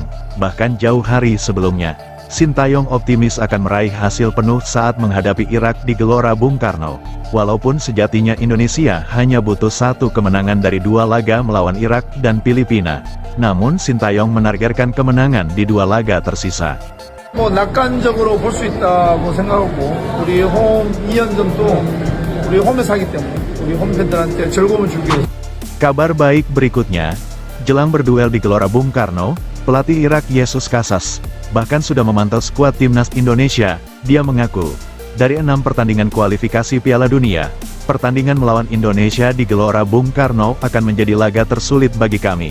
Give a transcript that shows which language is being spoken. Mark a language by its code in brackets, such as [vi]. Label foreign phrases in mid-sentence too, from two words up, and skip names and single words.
[id] Bahkan jauh hari sebelumnya, Sintayong optimis akan meraih hasil penuh saat menghadapi Irak di Gelora Bung Karno. Walaupun sejatinya Indonesia hanya butuh satu kemenangan dari dua laga melawan Irak dan Filipina, namun Sintayong menargetkan kemenangan di dua laga tersisa. [ko] 낙관적으로 볼 수 있다고 생각하고 우리 홈 2연전도 우리 홈에서 하기 때문에 우리 홈팬들한테 즐거움을 주기 위해서. [id] Kabar baik berikutnya, jelang berduel di Gelora Bung Karno, pelatih Irak Jesus Casas bahkan sudah memantau skuad timnas Indonesia. Dia mengaku, dari 6 pertandingan kualifikasi Piala Dunia, pertandingan melawan Indonesia di Gelora Bung Karno akan menjadi laga tersulit bagi kami.